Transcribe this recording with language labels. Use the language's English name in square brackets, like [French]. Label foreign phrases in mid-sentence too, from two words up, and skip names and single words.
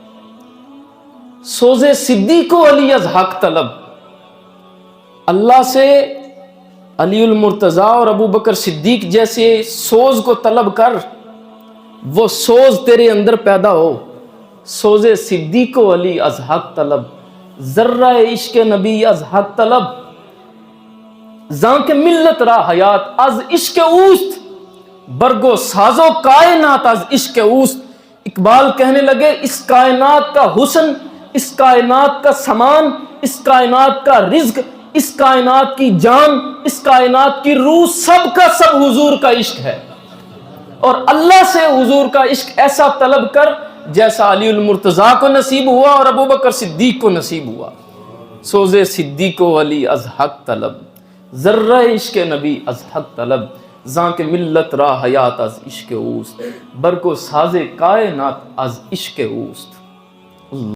[Persian] سوز صدیق و علی از حق طلب، [Urdu] اللہ سے علی المرتضیٰ اور ابو بکر صدیق جیسے سوز کو طلب کر، وہ سوز تیرے اندر پیدا ہو۔ [Persian] سوز صدیق و علی از حق طلب، ذرہ عشق نبی از حق طلب، زاں کے ملت را حیات از عشق اوست، برگو سازو کائنات از عشق اوست۔ [Urdu] اقبال کہنے لگے اس کائنات کا حسن، اس کائنات کا سامان، اس کائنات کا رزق، اس کائنات کی جان، اس کائنات کی روح، سب کا سب حضور کا عشق ہے۔ اور اللہ سے حضور کا عشق ایسا طلب کر جیسا علی المرتضیٰ کو نصیب ہوا اور ابو بکر صدیق کو نصیب ہوا۔ [Persian] سوز صدیق و علی از حق طلب، ذرہ عشق نبی از حق طلب، زاں کے ملت را حیات از عشق اوست، برکو ساز کائنات از عشق اوست۔